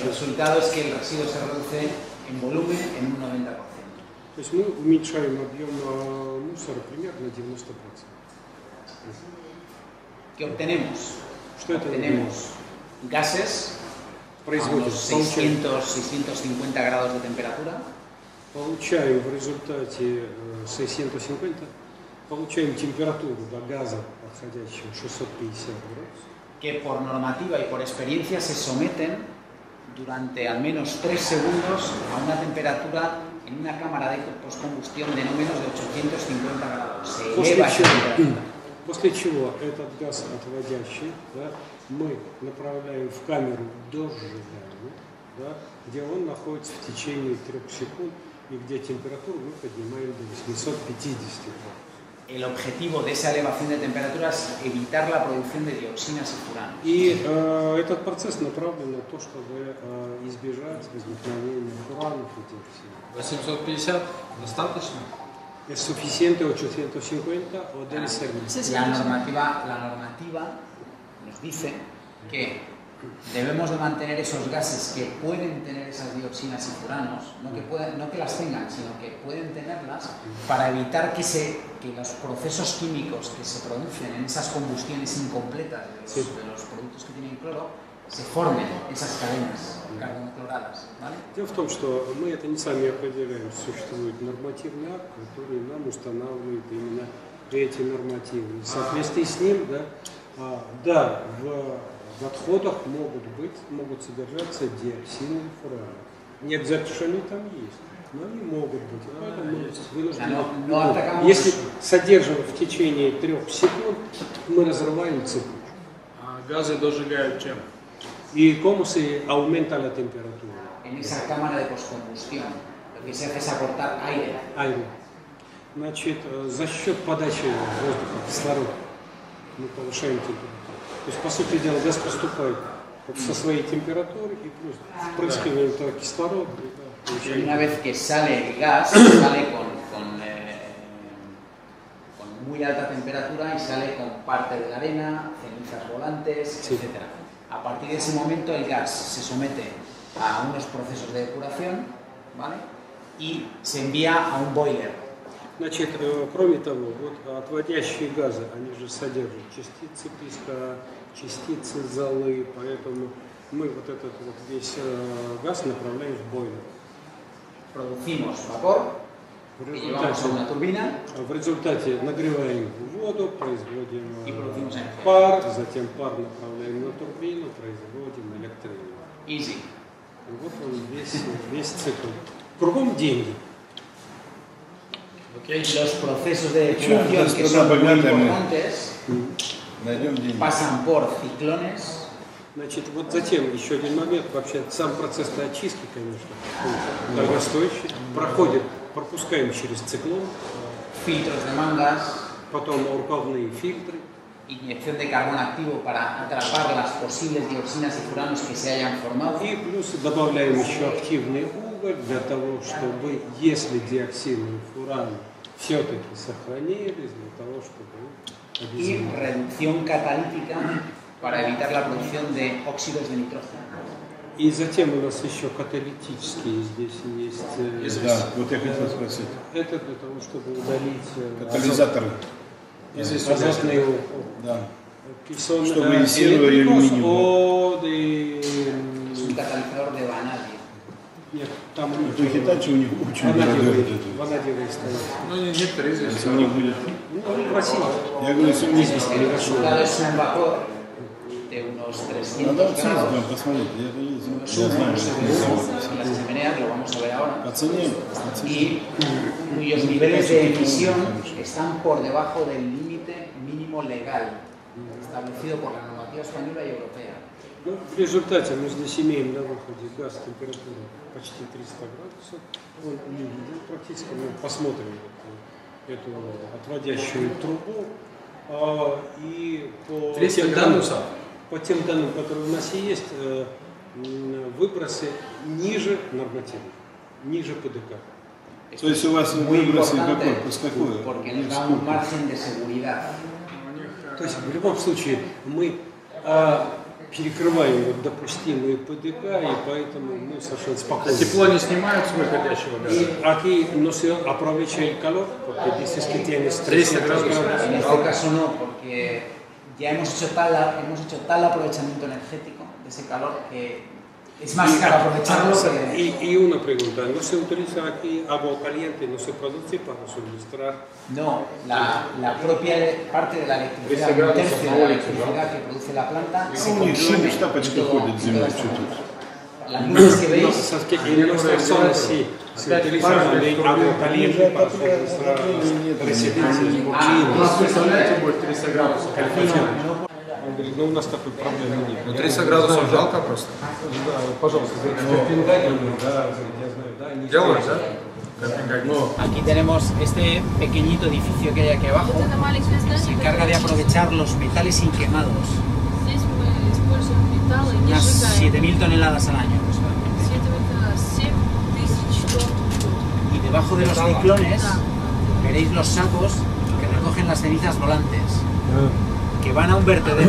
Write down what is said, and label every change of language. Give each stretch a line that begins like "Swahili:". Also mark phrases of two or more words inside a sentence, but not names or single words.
Spanish: El resultado es que el residuo se reduce en volumen en un 90%.
Russian: То есть мы уменьшаем объем мусора примерно на 90%.
Spanish: ¿Qué obtenemos?
Russian: Что это
Spanish: Obtenemos gases a
Russian: производит?
Spanish: unos 600-650 grados de temperatura,
Russian: Получаем в результате 650, получаем температуру до газа, отходящего 650 градусов.
Spanish: que por normativa y por experiencia se someten durante al menos 3 segundos a una temperatura en una cámara de postcombustión de no menos de 850 grados. Se eleva esa temperatura.
Russian: После чего этот газ отводящий, да, мы направляем в камеру до сжигания, да, где он находится в течение 3 секунд и где температуру мы поднимаем до 850 градусов.
Spanish: El objetivo de esa elevación de temperatura es evitar la producción de dioxinas y furanos.
Russian: И этот процесс направлен на то, чтобы избежать возникновения фуранов и диоксинов. 850 достаточно?
Spanish: Es suficiente 850 o debe ser más. La normativa nos dice que debemos de mantener esos gases que pueden tener esas dioxinas y furanos, no que las tengan, sino que pueden tenerlas, para evitar que los procesos químicos que se producen en esas combustiones incompletas de los productos que tienen cloro, se formen esas cadenas carboncloradas. ¿Vale?
Russian: Дело в том, что мы это не сами определяем, существует нормативный акт, который нам устанавливает именно эти нормативы. В соответствии с ним, да, в отходах могут содержаться диоксины и фураны. Не обязательно, что они там есть, но они могут быть. Поэтому мы вынуждены. Если содержим в течение 3 секунд, мы разрываем цепочку. А газы дожигают чем?
Spanish: ¿Y cómo se aumenta la temperatura? En esa cámara de postcombustión, lo que se hace es aportar aire. Aire.
Russian: Значит, за счет подачи воздуха, кислорода, мы повышаем температуру. То есть, по сути дела, газ поступает со своей температурой и плюс впрыскиваем кислород.
Spanish: Y una vez que sale el gas, sale con muy alta temperatura y sale con parte de la arena, cenizas volantes, etc. A partir de ese momento el gas se somete a unos procesos de depuración, ¿vale? Y se envía a un boiler.
Russian: Значит, кроме того, вот отводящие газы, они же содержат частицы песка, частицы золы, поэтому мы вот этот вот весь газ направляем в бойлер.
Spanish: Producimos vapor, que llevamos a una turbina.
Russian: В результате нагреваем воду, производим пар, затем пар направляем на турбину, производим электроэнергию. Easy. И вот он весь цикл. Кругом деньги.
Spanish: Los procesos de depuración que son muy importantes pasan por ciclones.
Russian: Значит, вот затем еще один момент, вообще сам процесс очистки, конечно, дорогостоящий, пропускаем через циклон,
Spanish: filtros de mangas,
Russian: потом рукавные фильтры,
Spanish: inyección de carbón activo para atrapar las posibles dioxinas y furanos que se hayan formado.
Russian: И плюс добавляем еще активный уголь для того, чтобы, если диоксины и фураны все-таки сохранились, для того, чтобы...
Spanish: Y reducción catalítica para evitar la producción de óxidos de nitrógeno.
Russian: И затем у нас еще каталитические здесь есть... Да, вот я хотел спросить. Это для того, чтобы удалить... Катализаторы. Азотные... Да. Чтобы инициировали алюминием.
Spanish: Es un catalizador de ванадий.
Russian: Нет, там... У Хитачи у них очень дорогой. Ванадиевые стоят. Ну, некоторые известны. Если у них будет... Ну, красиво. Я говорю, если у них...
Spanish: El resultado es un vapor de unos 300 grados.
Russian: Посмотрите, я знаю, что
Spanish: las chimeneas, lo vamos a ver ahora.
Russian: по цене.
Spanish: Y cuyos niveles de emisión están por debajo del límite mínimo legal establecido por la normativa española y europea.
Russian: Ну, в результате мы здесь имеем на выходе газ температуры почти 300 градусов. Практически мы посмотрим эту отводящую трубу. И по тем данным, которые у нас есть, выбросы ниже нормативных, ниже ПДК. То есть у вас выбросы какой?
Spanish: Porque nos da un margen de seguridad.
Russian: То есть в любом случае мы перекрываем вот допустимые ПДК, и поэтому мы совершенно спокойны. Тепло не снимают с выходящего газа?
Spanish: Aquí no se aprovecha el calor, porque dices que tienes 300 grados. En este caso no, porque ya hemos hecho tal aprovechamiento energético de ese calor que Es más caro aprovecharlo que... Y una pregunta, ¿no se utiliza aquí agua caliente, no se produce para suministrar? No, la propia parte de la electricidad, un tercio de la electricidad que produce la planta se consume. Las luces que veis... En nuestra zona sí se utiliza también agua caliente para suministrar residencias por
Russian: но у нас такой проблемы нет. Ну 30 градусов жалко просто. Да, пожалуйста, в Копенгаге, да, я знаю, да, они Делают, да?
Spanish: Aquí tenemos este pequeñito edificio que hay aquí abajo. Se encarga de aprovechar los metales inquemados. Unas 7.000 toneladas al año. Y debajo de los ciclones veréis los sacos que recogen las cenizas volantes, que van a un vertedero.